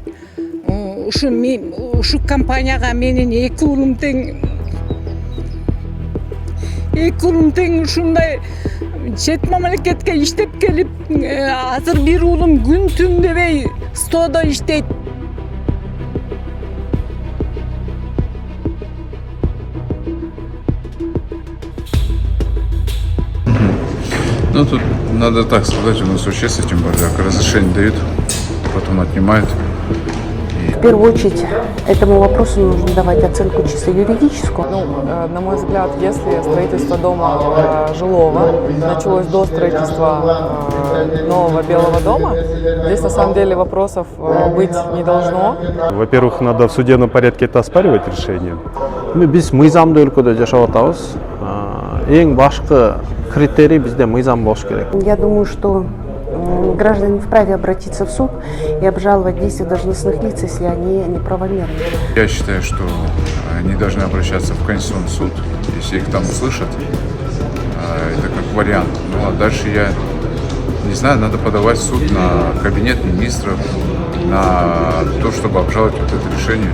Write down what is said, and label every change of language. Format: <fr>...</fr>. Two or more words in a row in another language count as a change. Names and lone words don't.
<ky>Ушу компанияга менин эки уулум тең ушундай чет мамлекетке иштеп келип, азыр бир уулум күн түн дебей стодо иштейт.</ky> <ru>Ну, тут надо так сказать, у нас вообще с этим бардак. Разрешение дают, потом отнимают. В первую очередь, этому вопросу нужно давать оценку чисто юридическую. На мой взгляд, если строительство дома жилого началось до строительства нового Белого дома, здесь на самом деле вопросов быть не должно. Во-первых, надо в судебном порядке это оспаривать решение.</ru> <ky>Biz мыйзамдуу өлкөдө жашап атабыз. Эң башкы критерий bizde мыйзам болуш керек.</ky> <ru>Я думаю, что граждане вправе обратиться в суд и обжаловать действия должностных лиц, если они неправомерны. Я считаю, что они должны обращаться в Конституционный суд, если их там услышат. Это как вариант. Ну а дальше я не знаю, надо подавать в суд на кабинет министров, на то, чтобы обжаловать вот это решение.</ru>